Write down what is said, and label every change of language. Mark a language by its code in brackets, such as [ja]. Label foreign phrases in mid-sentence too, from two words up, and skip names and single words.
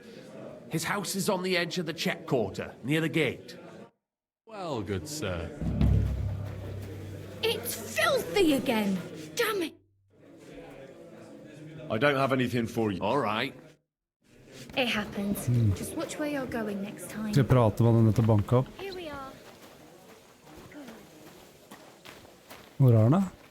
[en] His house is on the edge of the check quarter, near the gate. Well, good sir. It's filthy again. Damn it. I don't have anything for you. All right. It happens. Just watch where you're going next time. [no] Skal jeg prate med denne til banka opp? [en] Here we are. [no] Hvor er den da?